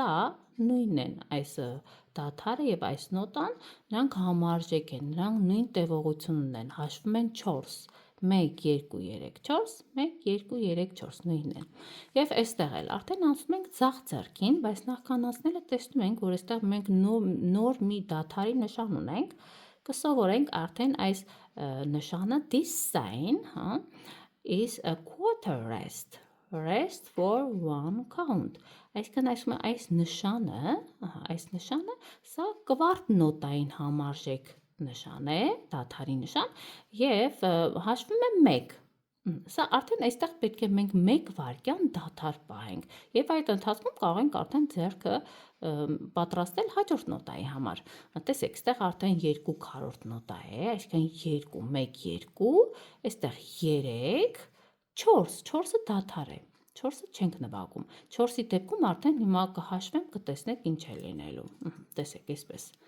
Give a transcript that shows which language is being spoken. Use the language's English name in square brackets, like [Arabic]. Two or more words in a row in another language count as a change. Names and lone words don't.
[Armenian] նույնն են, այս դադարը և այս նոտան, նրանք համարժեք են, նրանք նույն տևողությունն են, հաշվում են 4, 1, 2, 3, 4, 1, 2, 3, 4, նույնն են, և այստեղ էլ արդեն անցնում ենք ձախ ձեռքին, բայց նախքան անցնելը տեսնում ենք, որ այստեղ մենք նոր մի դադարի նշան ունենք, կսովորենք արդեն այս նշանը, [English] this sign is a quarter rest, rest for one count, [Armenian] այսքան այսում է այս նշանը, սա կվարդ նոտային համարժեք նշան է, դադարի նշան, և հաշվում է 1, սա արդեն այստեղ պետք է մենք 1 վարկյան դադար պահենք, և այդ ընթացքում կարող ենք արդեն ձեռքը պատրաստել հաջորդ նոտայի համար, տեսեք, այստեղ արդեն 2 քառորդ նոտա է, այսինքն 2, 1, 2, այստեղ 3, 4, 4-ը դադար է, 4-ը չենք նվագում, 4-ի դեպքում արդեն հիմա կհաշվեմ, կտեսնեք ինչ է լինելու, տեսեք այսպես,